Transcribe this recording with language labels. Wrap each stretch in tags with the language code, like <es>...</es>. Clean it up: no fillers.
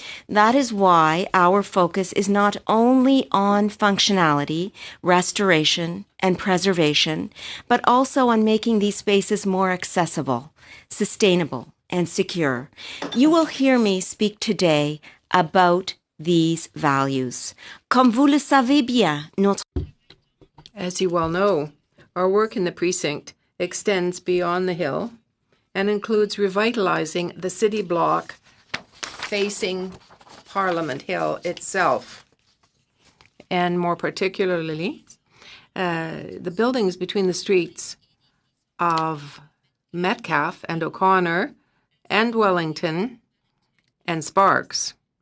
<en>That is why our focus is not only on functionality, restoration, and preservation, but also on making these spaces more accessible, sustainable, and secure. You will hear me speak today about these values.</en> <fr>Comme vous le savez bien, notre...</fr> <en>As you well know, our work in the precinct extends beyond the hill and includes revitalizing the city block facing Parliament Hill itself, and more particularly the buildings between the streets of Metcalfe and O'Connor and Wellington and Sparks.</en>